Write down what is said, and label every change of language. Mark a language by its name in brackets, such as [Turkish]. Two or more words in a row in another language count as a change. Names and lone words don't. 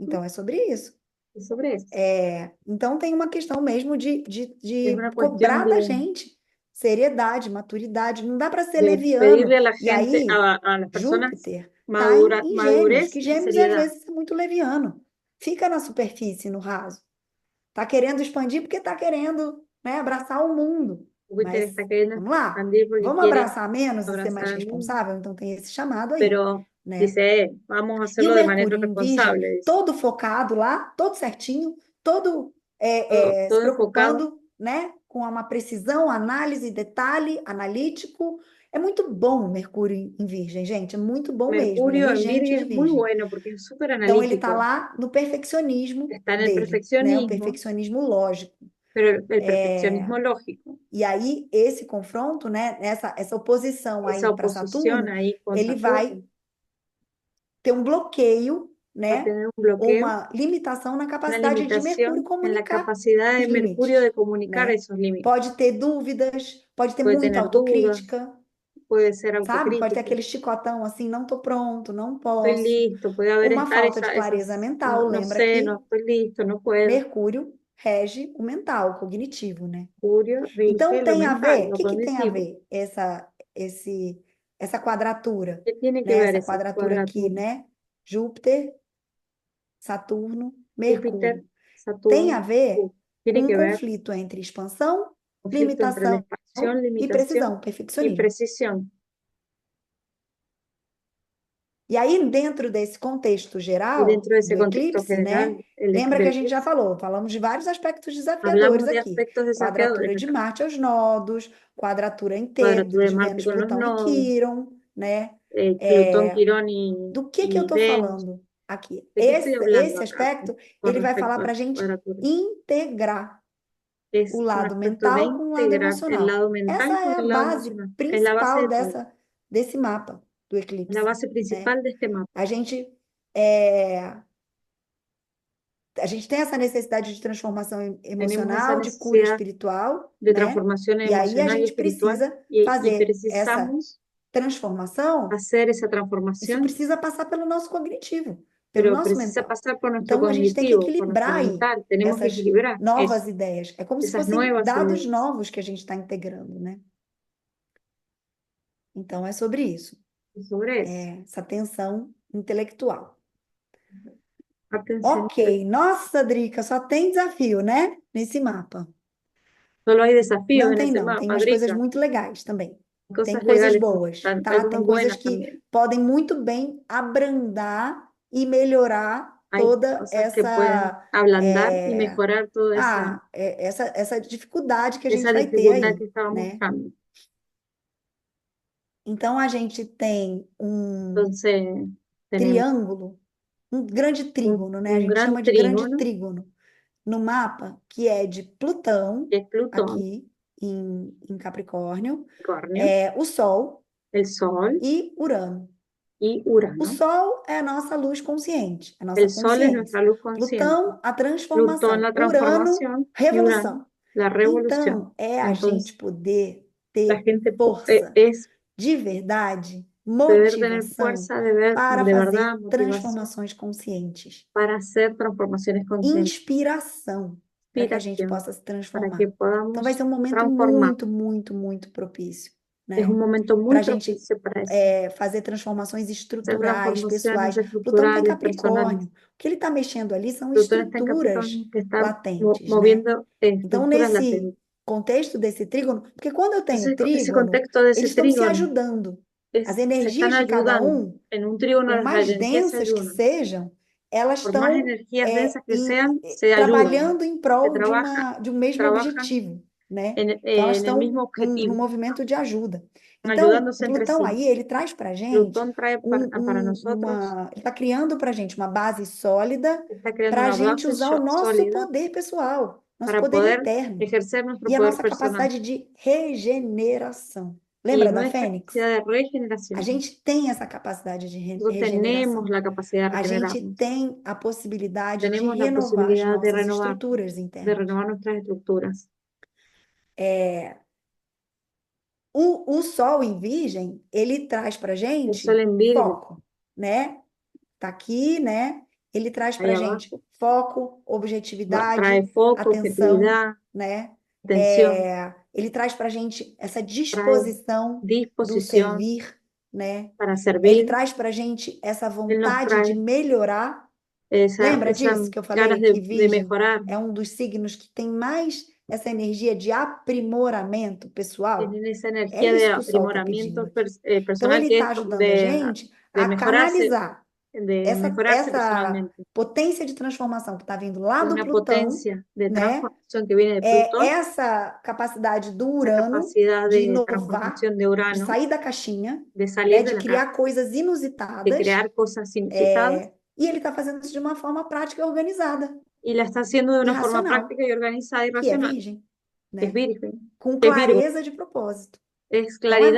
[Portuguese] Então, é sobre isso. [Spanish] es sobre eso. [Portuguese] Então, tem uma questão mesmo de [Spanish] Es una [Portuguese] cobrar [Spanish] cuestión [Portuguese] da gente seriedade, maturidade. Não dá para ser de leviano. [Spanish] pedirle a la [Portuguese] E gente, aí, [Spanish] a las personas [Portuguese] Júpiter está em Gêmeos, [Spanish] madurez que y [Portuguese] Gêmeos às [Spanish] seriedad. [Portuguese] vezes é muito leviano. Fica na superfície, no raso. Está querendo expandir porque está querendo, né, abraçar o mundo. [Spanish] Júpiter [Portuguese] Mas [Spanish] está queriendo [Portuguese] vamos lá, [Spanish] expandir porque [Portuguese] vamos [Spanish] quiere [Portuguese] abraçar menos e ser mais [Spanish] abrazar al mundo. [Portuguese] responsável? Então tem esse chamado aí, [Spanish] Pero [Portuguese] né? [Spanish] dice, vamos a [Portuguese] E o [Spanish] hacerlo de manera [Portuguese] Mercúrio em Virgem, [Spanish] responsable. Dice. [Portuguese] todo focado lá, todo certinho, todo se [Spanish] Todo enfocado. [Portuguese] preocupando, né, com uma precisão, análise, detalhe, analítico. É muito bom o Mercúrio em Virgem, gente, é muito bom mesmo. Ele é [Spanish] Mercurio en [Portuguese] regente [Spanish] Virgo [Portuguese] de [Spanish] es muy [Portuguese] Virgem. [Spanish] bueno porque es súper [Portuguese] Então ele está [Spanish] analítico. [Portuguese] lá no perfeccionismo [Spanish] Está en el [Portuguese] dele, né, o [Spanish] perfeccionismo, [Portuguese] perfeccionismo lógico. [Spanish] pero el perfeccionismo lógico. [Portuguese] E aí, esse confronto, né, essa oposição aí [Spanish] Esa [Portuguese] para [Spanish] oposición [Portuguese] Saturno, [Spanish] ahí con [Portuguese] ele [Spanish] Saturno [Portuguese] vai ter um bloqueio, [Spanish] va a [Portuguese] né, [Spanish] tener un bloqueo, [Portuguese] uma limitação na [Spanish] una [Portuguese] capacidade de Mercúrio [Spanish] limitación en la [Portuguese] comunicar [Spanish] capacidad [Portuguese] os [Spanish] de Mercurio [Portuguese] limites, [Spanish] de comunicar [Portuguese] né? [Spanish] esos límites. [Portuguese] Pode ter dúvidas, pode ter [Spanish] Puede [Portuguese] muita [Spanish] tener dudas, [Portuguese] autocrítica, [Spanish] puede ser [Portuguese] sabe? Pode ter [Spanish] autocrítico. [Portuguese] aquele chicotão assim, não tô pronto, não [Spanish] Estoy [Portuguese] posso. [Spanish] listo, puede haber [Portuguese] Uma [Spanish] estar [Portuguese] falta de clareza mental, [Spanish] no [Portuguese] lembra [Spanish] sé, [Portuguese] que [Spanish] no estoy listo, no puedo. [Portuguese] Mercúrio rege o mental, o cognitivo, né? [Spanish] Mercurio rige [Portuguese] Então [Spanish] lo [Portuguese] tem a [Spanish] mental, [Portuguese] ver, o [Spanish] lo [Portuguese] que tem a [Spanish] cognitivo. [Portuguese] ver essa quadratura, [Spanish] ¿Qué tiene que [Portuguese] né? [Spanish] ver [Portuguese] Essa [Spanish] esa [Portuguese] quadratura aqui, [Spanish] cuadratura? [Portuguese] né? Júpiter, Saturno, [Spanish] Júpiter, [Portuguese] Mercúrio. Tem a [Spanish] Saturno, [Portuguese] ver [Spanish] tiene [Portuguese] com [Spanish] que [Portuguese] um [Spanish] ver [Portuguese] conflito entre expansão, [Spanish] conflicto entre el [Portuguese] limitação [Spanish] espacio limitación, [Portuguese] e [Spanish] limitación [Portuguese] precisão, [Spanish] y [Portuguese] perfeccionismo. [Spanish] precisión. [Portuguese] E aí, dentro desse contexto [Spanish] Y [Portuguese] geral [Spanish] dentro de ese [Portuguese] do [Spanish] contexto [Portuguese] eclipse, [Spanish] general [Portuguese] né? Lembra que a gente [Spanish] del [Portuguese] já [Spanish] eclipse, [Portuguese] falamos de vários aspectos [Spanish] hablamos [Portuguese] desafiadores [Spanish] de [Portuguese] aqui. [Spanish] aspectos [Portuguese] Quadratura [Spanish] desafiadores [Portuguese] de [Spanish] acá. [Portuguese] Marte aos nodos, quadratura [Spanish] Cuadratura de [Portuguese] de [Spanish] Marte [Portuguese] Vênus, [Spanish] con los [Portuguese] Plutão e [Spanish] nodos, [Portuguese] Quirón, né? [Spanish] Plutón, Quirón y, [Portuguese] Do que eu [Spanish] y [Portuguese] estou [Spanish] Venus. [Portuguese] falando aqui? [Spanish] ¿De qué estoy hablando [Portuguese] Esse [Spanish] acá [Portuguese] aspecto, [Spanish] con [Portuguese] ele vai falar [Spanish] respecto a [Portuguese] para a gente [Spanish] cuadratura? [Portuguese] integrar [Spanish] Es [Portuguese] o [Spanish] un [Portuguese] lado [Spanish] aspecto de [Portuguese] mental com o lado [Spanish] integrar el [Portuguese] emocional. [Spanish] lado [Portuguese] Essa [Spanish] mental con [Portuguese] é a [Spanish] el lado [Portuguese] base [Spanish] emocional. Es la base [Portuguese] principal [Spanish] de todo, [Portuguese] desse mapa do [Spanish] es la [Portuguese] eclipse, [Spanish] base [Portuguese] né? [Spanish] principal de este mapa. [Portuguese] A gente é, a gente tem essa necessidade de transformação [Spanish] Tenemos esa [Portuguese] emocional, de cura [Spanish] necesidad [Portuguese] espiritual, [Spanish] de [Portuguese] né? [Spanish] transformación [Portuguese] E aí a [Spanish] emocional y [Portuguese] gente [Spanish] espiritual [Portuguese] precisa [Spanish] y [Portuguese] fazer essa [Spanish] precisamos [Portuguese] transformação. [Spanish] hacer esa [Portuguese] Isso [Spanish] transformación, [Portuguese] precisa passar pelo nosso cognitivo, pelo [Spanish] pero [Portuguese] nosso [Spanish] precisa [Portuguese] mental. [Spanish] pasar por nuestro [Portuguese] Então a gente tem que [Spanish] cognitivo, por nuestro [Portuguese] equilibrar aí [Spanish] mental. Tenemos que [Portuguese] essas [Spanish] equilibrar [Portuguese] novas [Spanish] eso, [Portuguese] ideias. É como se [Spanish] esas [Portuguese] fossem [Spanish] nuevas [Portuguese] dados [Spanish] ideas. [Portuguese] novos que a gente está integrando, né? Então é sobre isso, [Spanish] Y sobre eso, [Portuguese] essa tensão intelectual. [Spanish] atención, [Portuguese] Ok, nossa, Drica, só tem desafio, né? Nesse mapa. [Spanish] solo hay desafíos [Portuguese] Não [Spanish] en [Portuguese] tem, [Spanish] ese [Portuguese] não. Tem [Spanish] mapa, [Portuguese] umas coisas [Spanish] Drica. [Portuguese] muito legais também. Tem [Spanish] Cosas [Portuguese] coisas [Spanish] legales, [Portuguese] boas, [Spanish] hay [Portuguese] tá? [Spanish] cosas [Portuguese] Tem coisas [Spanish] buenas [Portuguese] que [Spanish] también. [Portuguese] podem muito bem abrandar e melhorar [Spanish] Hay [Portuguese] toda [Spanish] cosas que pueden ablandar y mejorar toda [Portuguese] essa dificuldade que a gente [Spanish] esa [Portuguese] vai ter [Spanish] dificultad [Portuguese] aí, [Spanish] que estaba [Portuguese] né? [Spanish] mostrando. [Portuguese] Então a gente tem um [Spanish] Entonces, tenemos [Portuguese] triângulo, um grande trígono, né? A [Spanish] un [Portuguese] gente [Spanish] gran [Portuguese] chama de grande [Spanish] trígono, [Portuguese] trígono no mapa, que é de Plutão, [Spanish] que es Plutón, [Portuguese] aqui em Capricórnio, [Spanish] Capricornio, [Portuguese] o Sol [Spanish] el Sol [Portuguese] e Urano. [Spanish] y [Portuguese] O [Spanish] Urano. [Portuguese] Sol é a nossa luz consciente, a nossa [Spanish] El Sol es [Portuguese] consciência. [Spanish] nuestra luz consciente. [Portuguese] Plutão, a [Spanish] Plutón, [Portuguese] transformação. [Spanish] la [Portuguese] Urano, [Spanish] transformación, y [Portuguese] revolução. [Spanish] Urano, la revolución. [Portuguese] Então, é a [Spanish] Entonces, [Portuguese] gente poder [Spanish] la [Portuguese] ter [Spanish] gente [Portuguese] força, [Spanish] es [Portuguese] de verdade, [Spanish] poder tener [Portuguese] motivação [Spanish] fuerza de ver, [Portuguese] para [Spanish] de [Portuguese] fazer [Spanish] verdad, motivación [Portuguese] transformações conscientes. [Spanish] para hacer transformaciones conscientes, [Portuguese] Inspiração, para que a gente [Spanish] inspiración, [Portuguese] possa se [Spanish] para [Portuguese] transformar. [Spanish] que [Portuguese] Então, vai [Spanish] podamos [Portuguese] ser um momento [Spanish] transformar. [Portuguese] muito propício, [Spanish] Es [Portuguese] né? [Spanish] un momento [Portuguese] Para [Spanish] muy [Portuguese] a gente [Spanish] propicio para eso. [Portuguese] fazer transformações [Spanish] Hacer [Portuguese] estruturais, pessoais. [Spanish] transformaciones [Portuguese] Plutão está em [Spanish] estructurales, personales. [Portuguese] Capricórnio. O que ele está mexendo ali são [Spanish] Plutón está en [Portuguese] estruturas [Spanish] Capricornio, que está [Portuguese] latentes, né? [Spanish] moviendo [Portuguese] Então, [Spanish] estructuras [Portuguese] nesse [Spanish] latentes. [Portuguese] contexto desse trígono, porque quando eu tenho [Spanish] Entonces, ese [Portuguese] trígono, [Spanish] contexto de ese [Portuguese] eles estão se [Spanish] trígono [Portuguese] ajudando. As [Spanish] se [Portuguese] energias [Spanish] están [Portuguese] de cada [Spanish] ayudando. En un trígono [Portuguese] por [Spanish] las [Portuguese] mais [Spanish] energías se [Portuguese] densas que [Spanish] ayudan. [Portuguese] sejam, elas [Spanish] Por más [Portuguese] estão [Spanish] energías densas que sean, se ayudan. [Portuguese] trabalhando em [Spanish] Se [Portuguese] prol [Spanish] trabajan, [Portuguese] de um mesmo [Spanish] trabajan [Portuguese] objetivo, né? [Spanish] en [Portuguese] Então, elas [Spanish] el [Portuguese] estão [Spanish] mismo [Portuguese] num [Spanish] objetivo, [Portuguese] movimento de ajuda. Então, o [Spanish] ayudándose entre [Portuguese] Plutão [Spanish] sí. [Portuguese] aí, ele traz para a gente [Spanish] Plutón trae para nosotros, [Portuguese] ele está criando para a gente uma base sólida [Spanish] está creando [Portuguese] para a [Spanish] una [Portuguese] gente [Spanish] base [Portuguese] usar o nosso [Spanish] sólida [Portuguese] poder pessoal, nosso [Spanish] para [Portuguese] poder [Spanish] poder [Portuguese] interno [Spanish] ejercer nuestro [Portuguese] e a [Spanish] poder [Portuguese] nossa [Spanish] personal [Portuguese] capacidade de regeneração. [Spanish] y [Portuguese] Lembra da [Spanish] nuestra [Portuguese] Fênix? [Spanish] capacidad de [Portuguese] A [Spanish] regeneración. [Portuguese] gente tem essa capacidade de [Spanish] Nosotros [Portuguese] regeneração. [Spanish] tenemos la capacidad de [Portuguese] A gente [Spanish] regenerarnos, [Portuguese] tem a possibilidade de [Spanish] tenemos la [Portuguese] renovar as [Spanish] posibilidad de [Portuguese] nossas [Spanish] renovar, [Portuguese] estruturas [Spanish] de [Portuguese] internas. [Spanish] renovar nuestras estructuras. [Portuguese] O Sol em Virgem, ele traz para [Spanish] El [Portuguese] gente [Spanish] Sol en Virgo, [Portuguese] foco, né? Tá aqui, né? Ele traz [Spanish] ahí [Portuguese] para gente [Spanish] abajo, [Portuguese] foco, [Spanish] trae [Portuguese] objetividade, [Spanish] foco, [Portuguese] atenção, [Spanish] objetividad, [Portuguese] né? [Spanish] atención, [Portuguese] Ele traz para gente essa [Spanish] trae [Portuguese] disposição do [Spanish] disposición [Portuguese] servir, né? [Spanish] para [Portuguese] Ele [Spanish] servir. [Portuguese] traz para gente essa [Spanish] Él nos [Portuguese] vontade de [Spanish] trae [Portuguese] melhorar. [Spanish] esa, [Portuguese] Lembra [Spanish] esas [Portuguese] disso que eu [Spanish] ganas [Portuguese] falei? Que [Spanish] de [Portuguese] Virgem [Spanish] mejorar. [Portuguese] é um dos signos que tem mais essa energia de aprimoramento pessoal. [Spanish] Tienen esa [Portuguese] É [Spanish] energía de [Portuguese] isso que o Sol está [Spanish] aprimoramiento [Portuguese] pedindo aqui. Então, [Spanish] personal [Portuguese] ele [Spanish] que [Portuguese] está [Spanish] es [Portuguese] ajudando a gente [Spanish] de [Portuguese] a [Spanish] mejorarse, [Portuguese] canalizar [Spanish] de mejorarse [Portuguese] essa [Spanish] personalmente. [Portuguese] potência de transformação que está vindo lá do [Spanish] Una [Portuguese] Plutão, [Spanish] potencia de [Portuguese] né? [Spanish] transformación que viene de Plutón, [Portuguese] Essa capacidade do [Spanish] esa [Portuguese] Urano [Spanish] capacidad [Portuguese] de [Spanish] de [Portuguese] inovar, [Spanish] transformación de [Portuguese] de [Spanish] Urano, [Portuguese] sair da caixinha, [Spanish] de [Portuguese] né? [Spanish] salir de [Portuguese] De [Spanish] la [Portuguese] criar coisas [Spanish] de [Portuguese] inusitadas. [Spanish] crear cosas inusitadas, [Portuguese] E ele está fazendo isso de uma forma prática e organizada, [Spanish] y la está haciendo de [Portuguese] e [Spanish] una forma [Portuguese] racional, [Spanish] práctica y organizada y [Portuguese] que é [Spanish] racional. [Portuguese] Virgem, [Spanish] Es [Portuguese] né? [Spanish] Virgen, [Portuguese] Com [Spanish] es Virgo, [Portuguese] clareza de propósito. [Spanish] es [Portuguese] Então, [Spanish] claridad de